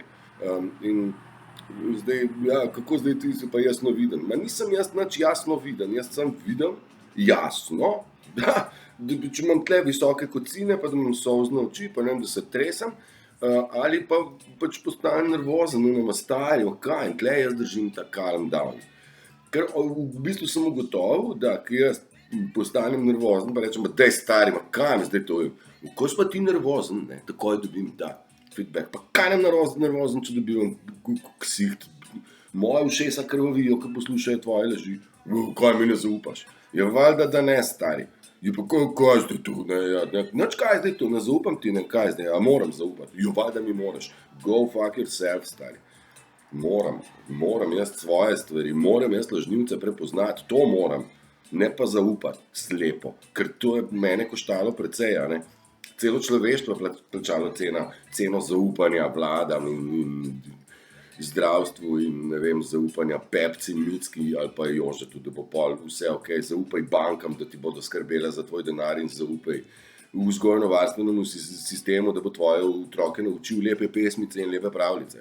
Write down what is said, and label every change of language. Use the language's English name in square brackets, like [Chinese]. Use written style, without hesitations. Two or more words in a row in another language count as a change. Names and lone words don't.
[Slovenian] In zdaj, ja, kako zdaj ti si pa jasno viden? Ma nisem jaz nič jasno viden, jaz sem viden, jasno, da če imam tle visoke kocine, pa da imam solzne oči, pa ne vem, da se tresem, ali pa pač postanem nervozen, nama stari, in tle jaz držim ta [English] calm down. [Slovenian] Ker v bistvu sem ugotovil, da ki jaz postanem nervozen, pa rečem, daj stari, kaj mi zdaj to je? Ko si pa ti nervozen, ne, takoj dobim ta feedback, pa kaj nem nervozen, če dobim ksiht, moje ušesa krvavijo, ko poslušajo tvoje laži, kaj mi ne zaupaš? Je valjda, da ne, stari. Je pa kaj zdaj to, nič kaj zdaj to, ne zaupam ti, ne kaj zdaj, a moram zaupati, valjda mi moraš, [English] go fuck yourself, [Slovenian] stari. Moram jaz svoje stvari, moram jaz lažnivce prepoznati, to moram, ne pa zaupati, slepo, ker to je mene koštalo precej, a ne. Celo človeštvo je plačalo ceno zaupanja vladam in zdravstvu in, ne vem, zaupanja Pepci, Micki ali pa Jožetu, da bo pol vse okej, zaupaj bankam, da ti bodo skrbele za tvoj denar in zaupaj vzgojno-varstvenemu sistemu, da bo tvoje otroke naučil lepe pesmice in lepe pravljice.